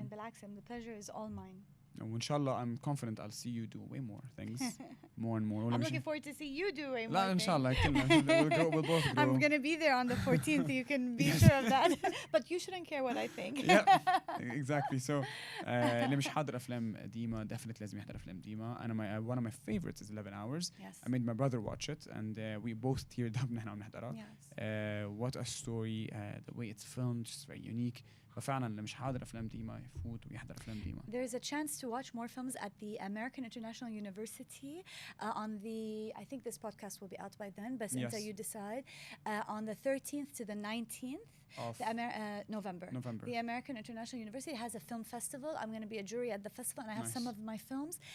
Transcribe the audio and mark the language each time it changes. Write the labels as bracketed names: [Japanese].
[English] And بالعكس, the pleasure is all mine. inshallah, I'm confident I'll see you do way more things, more and more. I'm looking forward to see you do way more. لا inshallah, we'll both grow. I'm gonna be there on the 14th. You can be sure of that. But you shouldn't care what I think. Yeah, exactly. [Arabic] So اللي مش حاضر أفلام ديما definitely لازم يحضر أفلام ديما. [English] أنا one of my favorites is 11 Hours. Yes. I made my brother watch it and we both teared up [Arabic] نحن عم نحضرها. [English] Yes. What a story. The way it's filmed, just very unique. [Arabic] ففعلا اللي مش حاضر أفلام ديما يفوت ويحضر أفلام ديما. [English] There is a chance to watch more films at the American International University on the, I think this podcast will be out by then, but until you decide, on the 13th to the 19th. Of November. November. The American International University has a film festival. I'm going to be a jury at the festival, and I have some of my films.